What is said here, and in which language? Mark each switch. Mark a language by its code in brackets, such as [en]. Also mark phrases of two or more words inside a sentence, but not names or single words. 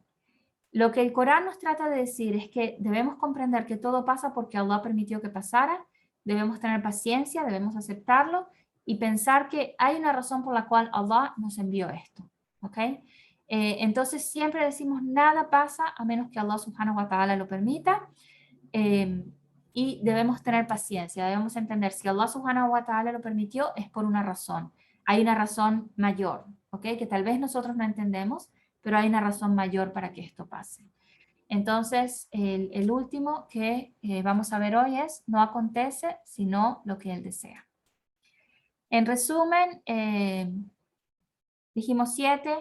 [es] Lo que el Corán nos trata de decir es que debemos comprender que todo pasa porque Allah permitió que pasara, debemos tener paciencia, debemos aceptarlo y pensar que hay una razón por la cual Allah nos envió esto, ¿ok? Entonces siempre decimos nada pasa a menos que [ar] الله سبحانه وتعالى [es] lo permita, y debemos tener paciencia, debemos entender si [ar] الله سبحانه وتعالى [es] lo permitió es por una razón, hay una razón mayor, ¿ok? Que tal vez nosotros no entendemos, pero hay una razón mayor para que esto pase. Entonces, el último que vamos a ver hoy es, no acontece sino lo que Él desea. En resumen, dijimos 7.